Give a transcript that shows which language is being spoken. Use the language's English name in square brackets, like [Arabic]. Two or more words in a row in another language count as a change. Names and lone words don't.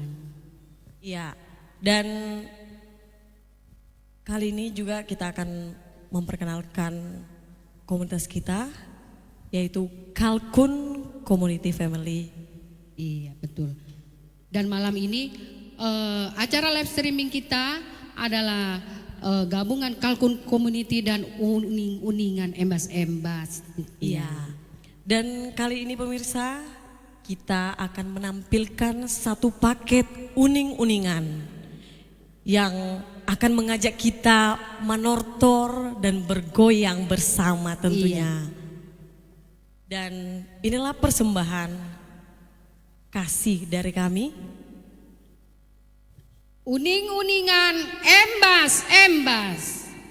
[Indonesian] Iya dan kali ini juga kita akan memperkenalkan komunitas kita yaitu Kalkun Community Family. Iya betul. Dan malam ini acara [English] live streaming [Indonesian] kita adalah gabungan Kalkun Community dan uningan embas-embas. Iya. Dan kali ini pemirsa kita akan menampilkan satu paket uning-uningan yang akan mengajak kita menortor dan bergoyang bersama tentunya. Iya. Dan inilah persembahan kasih dari kami. Uning-uningan embas-embas.